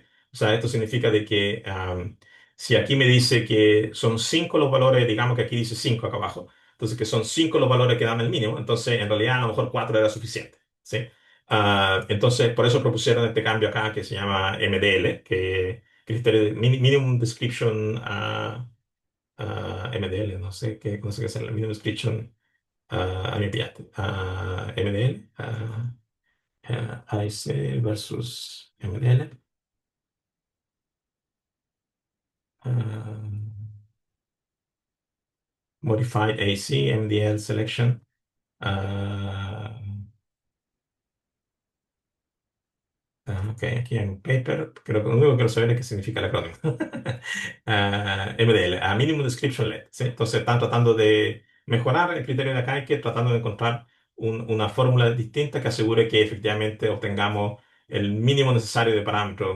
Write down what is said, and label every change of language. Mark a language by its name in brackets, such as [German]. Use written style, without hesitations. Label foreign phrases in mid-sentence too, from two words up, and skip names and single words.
[Spanish] O sea, esto significa de que si aquí me dice que son 5 los valores, digamos que aquí dice 5 acá abajo, entonces que son 5 los valores que dan el mínimo, entonces en realidad a lo mejor 4 era suficiente, ¿sí? Entonces, por eso propusieron este cambio acá que se llama MDL, que criterio de [English] Minimum Description [Spanish] MDL, no sé qué es el [English] Minimum Description Immediate, [Spanish] MDL, AIC versus MDL. [English] ah, Modified AC, MDL Selection. [Spanish] ah, ok, aquí en un paper, creo que lo único que quiero saber es qué significa el acrónimo. [English] MDL, a Minimum Description Led. [Spanish] ¿Sí? Entonces están tratando de mejorar el criterio de acá y que tratando de encontrar una fórmula distinta que asegure que efectivamente obtengamos el mínimo necesario de parámetros.